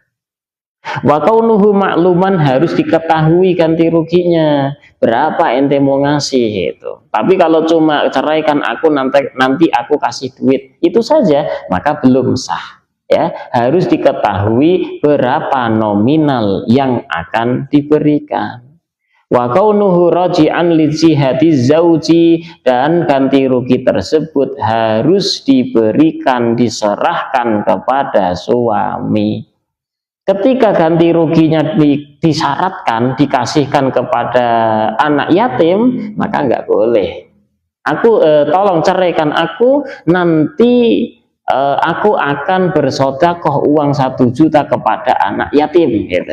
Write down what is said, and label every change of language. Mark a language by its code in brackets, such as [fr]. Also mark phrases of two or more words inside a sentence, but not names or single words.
[ar] وكونه معلوما, [id] harus diketahui ganti ruginya berapa ente mau ngasih itu. Tapi kalau cuma ceraikan aku, nanti aku kasih duit, itu saja, maka belum sah. Ya, harus diketahui berapa nominal yang akan diberikan. [ar] وكونه راجعا لجهة الزوج, [id] dan ganti rugi tersebut harus diberikan, diserahkan kepada suami. Ketika ganti ruginya disyaratkan dikasihkan kepada anak yatim, maka nggak boleh. Aku tolong ceraikan aku, nanti aku akan bersodakoh uang 1 juta kepada anak yatim, gitu.